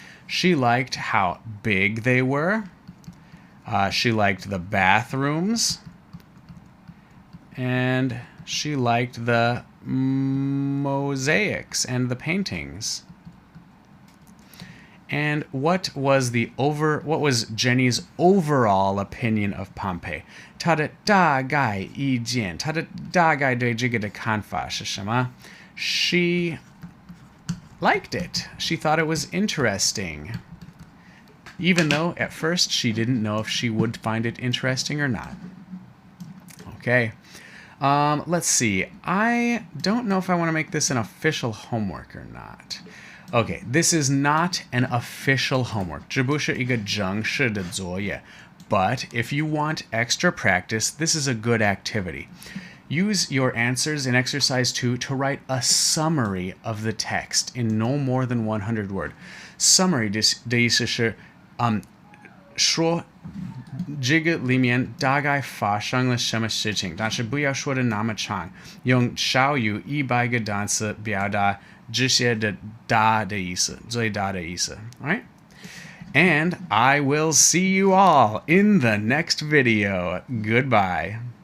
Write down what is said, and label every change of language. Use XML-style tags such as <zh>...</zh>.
<en>She liked how big they were. She liked the bathrooms. And she liked the mosaics and the paintings. And what was Jenny's overall opinion of Pompeii?</en> <zh>她的大概意见，她的大概对这个的看法是什么？</zh> <en>She liked it. She thought it was interesting. Even though at first she didn't know if she would find it interesting or not. Okay. Let's see. I don't know if I want to make this an official homework or not. Okay, this is not an official homework.</en> <zh>这不是一个正式的作业.</zh> <en>But if you want extra practice, this is a good activity. Use your answers in exercise 2 to write a summary of the text in no more than 100 words. Summary</en> <zh>的意思是说这个里面大概发生了什么事情，但是不要说的那么长，用少于100个单词表达这些的大的意思，最大的意思。</zh> <en>All right? And I will see you all in the next video. Goodbye.</en>